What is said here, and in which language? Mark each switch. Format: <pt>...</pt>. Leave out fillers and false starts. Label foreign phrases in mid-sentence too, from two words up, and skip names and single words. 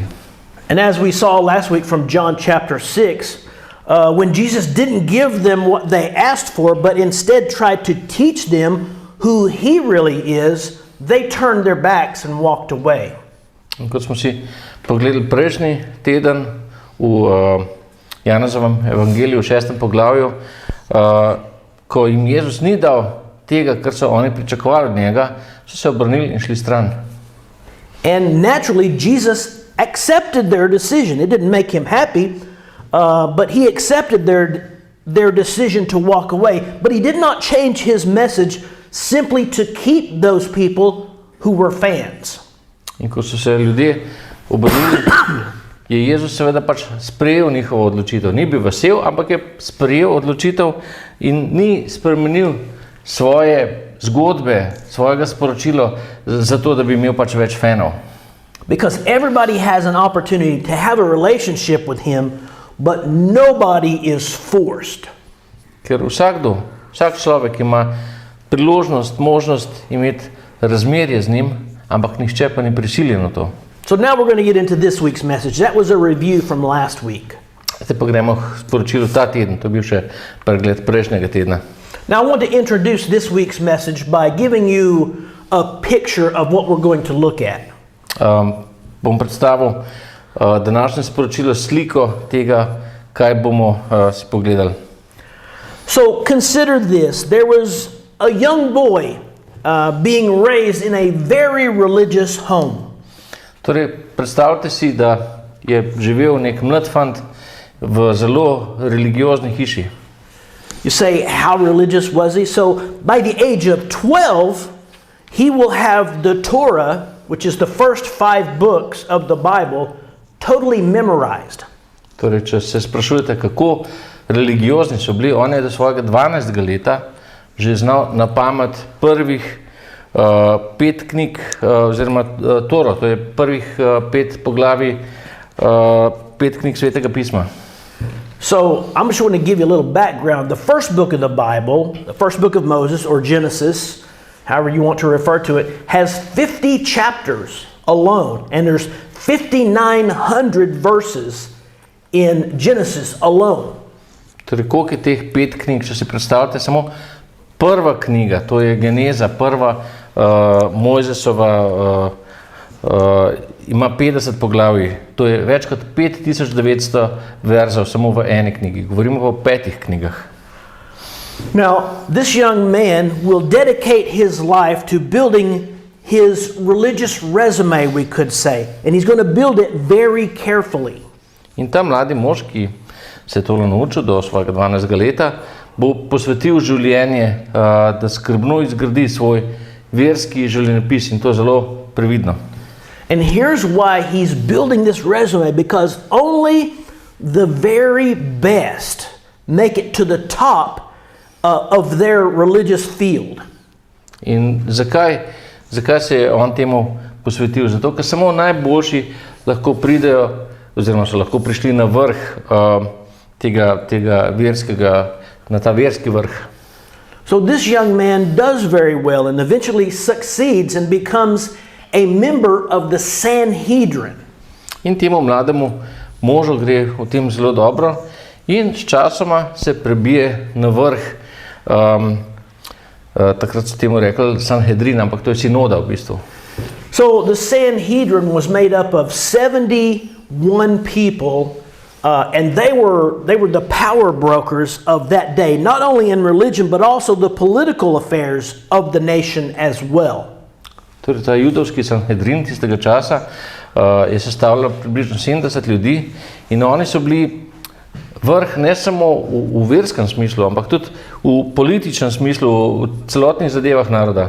<en>And as we saw last week from John chapter 6, when Jesus didn't give them what they asked for, but instead tried to teach them who he really is, they turned their backs and walked away.</en> <sl>In kot smo si pogledali prejšnji teden v Janezovem evangeliju v 6. poglavju, ko jim Jezus ni dal tega, kar so oni pričakovali od njega, so se obrnili in šli stran.</sl> <en>And naturally, Jesus accepted their decision. It didn't make him happy, but he accepted their decision to walk away. But he did not change his message simply to keep those people who were fans.</en> <sl>In ko so se ljudje obrnili, je Jezus seveda pač sprejel njihovo odločitev. Ni bil vesel, ampak je sprejel odločitev in ni spremenil svoje zgodbe, svojega sporočila zato, da bi imel pač več fanov.</sl> <en>Because everybody has an opportunity to have a relationship with him, but nobody is forced.</en> <sl>Ker vsak človek ima priložnost, možnost imeti razmerje z njim, ampak nihče pa ni prisiljen na to.</sl> <en>So now we're going to get into this week's message. That was a review from last week.</en> <sl>Zdaj pa gremo k sporočilu ta teden, to je bil še pregled prejšnjega tedna.</sl> <en>Now I want to introduce this week's message by giving you a picture of what we're going to look at.</en> <sl>Bom predstavil današnje sporočilo sliko tega, kaj bomo si pogledali.</sl> <en>So consider this. There was a young boy being raised in a very religious home.</en> <sl>Torej, predstavljate si, da je živel nek mlad fant v zelo religiozni hiši.</sl> <en>You say, how religious was he? So by the age of 12, he will have the Torah, which is the first 5 books of the Bible, totally memorized.</en> <sl>Torej, če se sprašujete, kako religiozni so bili, on je do svojega 12. leta že znal na pamet prvih 5 knjig, oziroma Toro, to je prvih 5 poglavij 5 knjig Svetega pisma.</sl> <en>So I'm just going to give you a little background. The first book of the Bible, the first book of Moses, or Genesis, however you want to refer to it, has 50 chapters alone, and there's 5,900 verses in Genesis alone.</en> <sl>Torej, koliko je teh 5 knjig, če si predstavljate, samo prva knjiga, to je Geneza, prva Mojzesova, ima 50 poglavij, to je več kot 5900 verzov samo v eni knjigi. Govorimo pa o 5 knjigah.</sl> <en>Now, this young man will dedicate his life to building his religious resume, we could say, and he's going to build it very carefully.</en> <sl>In ta mladi mož, ki se je tole naučil do svojega 12. leta, bo posvetil življenje, da skrbno izgradi svoj verski življenjepis, in to zelo previdno.</sl> <en>And here's why he's building this resume, because only the very best make it to the top of their religious field.</en> <sl>In zakaj se je on temu posvetil? Zato, ker samo najboljši lahko pridejo, oziroma so lahko prišli na vrh tega verskega, na ta verski vrh.</sl> <en>So this young man does very well and eventually succeeds and becomes a member of the Sanhedrin.</en> <sl>In temu mlademu možu gre v tem zelo dobro in sčasoma se prebije na vrh, takrat so temu rekli Sanhedrin, ampak to je sinoda v bistvu.</sl> <en>So the Sanhedrin was made up of 71 people, and they were the power brokers of that day, not only in religion but also the political affairs of the nation as well.</en> <sl>Torej, ta judovski Sanhedrin tistega časa je sestavljal približno 70 ljudi in oni so bili vrh ne samo v verskem smislu, ampak tudi v političnem smislu, v celotnih zadevah naroda.</sl>